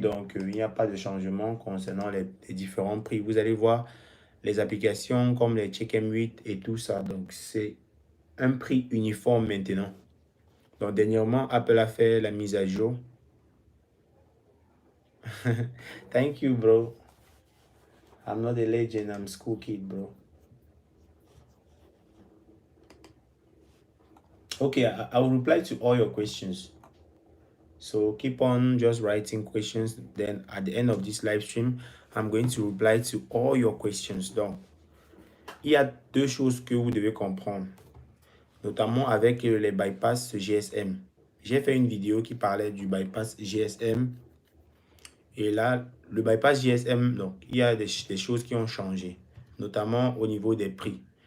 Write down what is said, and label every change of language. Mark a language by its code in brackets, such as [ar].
[fr] Donc, il n'y a pas de changement concernant les différents prix. Vous allez voir les applications comme les Check M8 et tout ça. Donc, c'est un prix uniforme maintenant. Donc, dernièrement, Apple a fait la mise à jour. [en] Thank you, bro. I'm not a legend, I'm a school kid, bro. Okay, I will reply to all your questions. So keep on just writing questions. Then at the end of this live stream, I'm going to reply to all your questions. [fr] Donc, il y a deux choses que vous devez comprendre, notamment avec les bypass GSM. J'ai fait une vidéo qui parlait du bypass GSM. Et là, le bypass GSM, donc, il y a des choses qui ont changé, notamment au niveau des prix.